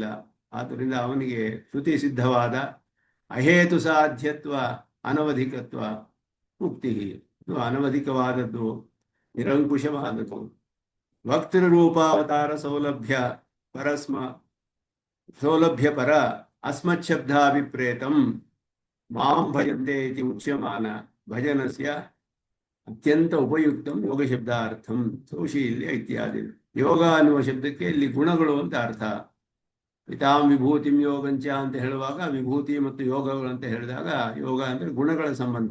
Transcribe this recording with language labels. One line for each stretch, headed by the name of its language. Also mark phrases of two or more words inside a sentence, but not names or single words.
Kannada: ಆದ್ದರಿಂದ ಅವನಿಗೆ ಶ್ರುತಿ ಸಿದ್ಧವಾದ ಅಹೇತು ಸಾಧ್ಯತ್ವ ಅನವಧಿಕತ್ವ ಮುಕ್ತಿ, ಇದು ಅನವಧಿಕವಾದದ್ದು, ನಿರಂಕುಶವಾದದ್ದು.
Sanskrit: ವಕ್ತೃರೂಪಾವತಾರ ಸೌಲಭ್ಯ ಪರ ಅಸ್ಮಚ್ಛಬ್ದಾಭಿಪ್ರೇತಂ ಮಾಂ ಭಜಂತೆ ಇತಿ ಉಚ್ಯಮಾನ ಭಜನಸ್ಯ ಅತ್ಯಂತ ಉಪಯುಕ್ತಂ ಯೋಗ ಶಬ್ದಾರ್ಥಂ ಸೌಶೀಲ್ಯ ಇತ್ಯಾದಿ.
Kannada: ಯೋಗ ಅನ್ನುವ ಶಬ್ದಕ್ಕೆ ಇಲ್ಲಿ ಗುಣಗಳು ಅಂತ ಅರ್ಥ.
Sanskrit: ಪಿತಾಂ ವಿಭೂತಿಂ ಯೋಗಂಚ
Kannada: ಅಂತ ಹೇಳುವಾಗ ವಿಭೂತಿ ಮತ್ತು ಯೋಗಗಳು ಅಂತ ಹೇಳಿದಾಗ ಯೋಗ ಅಂದರೆ ಗುಣಗಳ ಸಂಬಂಧ.